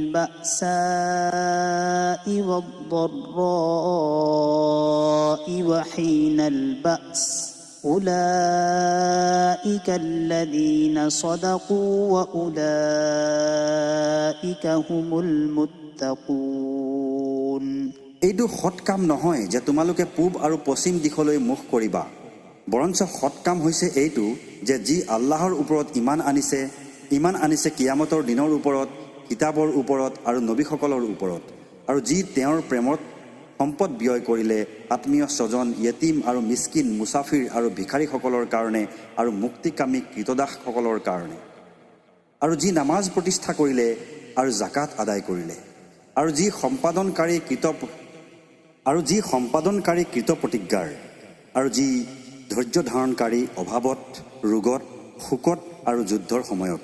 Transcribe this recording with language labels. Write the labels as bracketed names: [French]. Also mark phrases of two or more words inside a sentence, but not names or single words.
[Arabic] البأساء والضراء وحين البأس أولئك الذين صدقوا وأولئك هم المتقون. [Assamese] এইটো সৎ কাম নহয় যে তোমালোকে পূব আৰু পশ্চিম দিশলৈ মুখ কৰিবা, বৰঞ্চ সৎ কাম হৈছে এইটো যে যি আল্লাহৰ ওপৰত ইমান আনিছে কিয়ামতৰ দিনৰ ওপৰত, কিতাপৰ ওপৰত আৰু নবীসকলৰ ওপৰত, আৰু যি তেওঁৰ প্ৰেমত সম্পদ ব্যয় কৰিলে আত্মীয় স্বজন, য়েতিম আৰু মিস্কিন, মুছাফিৰ আৰু ভিখাৰীসকলৰ কাৰণে আৰু মুক্তিকামী কৃতদাসসকলৰ কাৰণে, আৰু যি নামাজ প্ৰতিষ্ঠা কৰিলে আৰু জাকাত আদায় কৰিলে, আৰু যি সম্পাদনকাৰী কৃতপ্ৰতিজ্ঞাৰ, আৰু যি ধৈৰ্য ধাৰণকাৰী অভাৱত, ৰোগত, শোকত আৰু যুদ্ধৰ সময়ত।